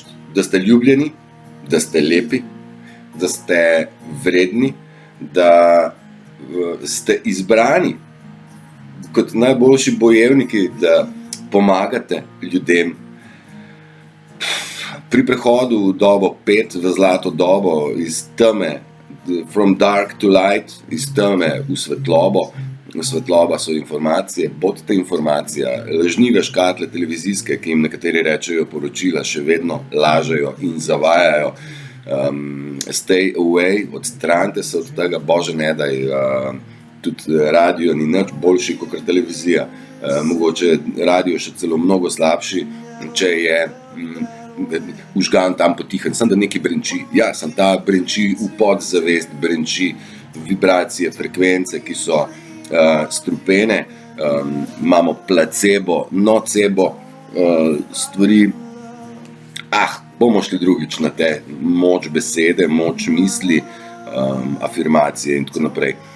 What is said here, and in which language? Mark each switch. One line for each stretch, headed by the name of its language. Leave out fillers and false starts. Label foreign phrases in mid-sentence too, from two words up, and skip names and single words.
Slovenian: Da ste ljubljeni, da ste lepi, da ste vredni, da ste izbrani kot najboljši bojevniki, da pomagate ljudem pri prehodu v dobo 5, v zlato dobo, iz teme,
English: from dark to light,
Slovenian: iz teme v svetlobo. Svetloba so informacije, bodite informacija, lažnive škatle televizijske, ki jim nekateri rečejo poročila, še vedno lažejo in zavajajo.
English: Stay away,
Slovenian: odstranite se od tega, bože ne daj, tudi radio ni nič boljši kot televizija. Mogoče radio še celo mnogo slabši, če je užgan tam potihen, sem da nekaj brenči. Ja, sem ta brenči v podzavest, brenči vibracije, frekvence, ki so strupene, imamo placebo, nocebo, stvari, bomo šli drugič na te moč besede, moč misli, afirmacije in tako naprej.